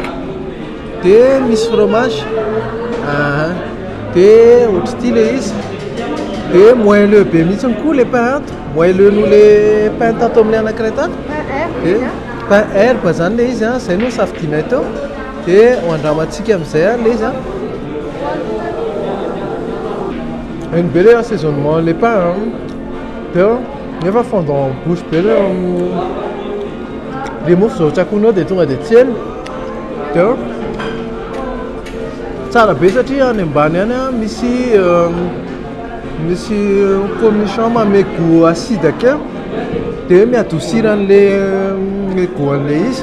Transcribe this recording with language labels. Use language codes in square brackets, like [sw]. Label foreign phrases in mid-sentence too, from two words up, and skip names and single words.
[mg] Dia misy fromage. Dia ohatr'ity ilay izy. Dia moelleux be mihitsy koa ilay pain. Moelleux noho ilay pain tato amin'ilay anankiray tato. Dia pain herbe zany ilay izy izay no safidianay teo. Dia hoandramantsika amin'izay ilay izy [fr] une belle assaisonnement les pains [mg] dia nefa [fr] fondant en bouche [mg] be le mofo zao tsakonao dia tonga dia tseny. Dia tsara be satria any ambany any misy cornichon manome [fr] goût acide [mg] akeo dia miadosira an'ilay goût an'ilay izy.